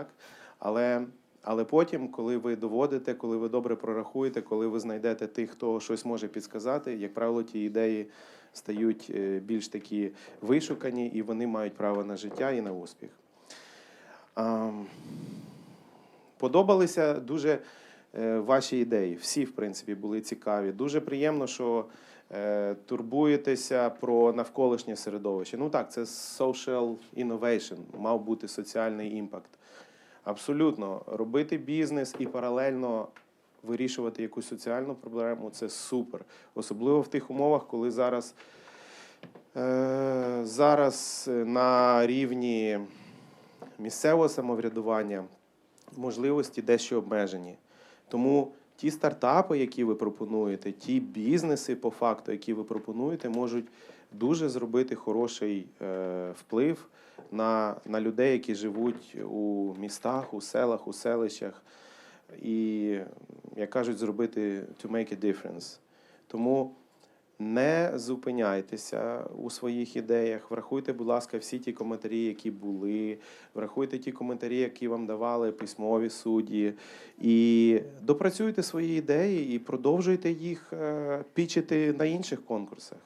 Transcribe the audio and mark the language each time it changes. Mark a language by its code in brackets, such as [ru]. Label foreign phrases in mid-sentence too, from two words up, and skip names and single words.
[uk] Але потім, коли ви доводите, коли ви добре прорахуєте, коли ви знайдете тих, хто щось може підсказати, як правило, ті ідеї стають більш такі вишукані, і вони мають право на життя і на успіх. Подобалися дуже ваші ідеї. Всі, в принципі, були цікаві. Дуже приємно, що турбуєтеся про навколишнє середовище. Ну так, це [en] social innovation, [uk] мав бути соціальний імпакт. Абсолютно. Робити бізнес і паралельно вирішувати якусь соціальну проблему – це супер. Особливо в тих умовах, коли зараз на рівні місцевого самоврядування можливості дещо обмежені. Тому ті стартапи, які ви пропонуєте, ті бізнеси, по факту, які ви пропонуєте, можуть дуже зробити хороший вплив на людей, які живуть у містах, у селах, у селищах. І, як кажуть, зробити [en] to make a difference. [uk] Тому не зупиняйтеся у своїх ідеях, врахуйте, будь ласка, всі ті коментарі, які були, врахуйте ті коментарі, які вам давали письмові судді, і допрацюйте свої ідеї і продовжуйте їх пічити на інших конкурсах.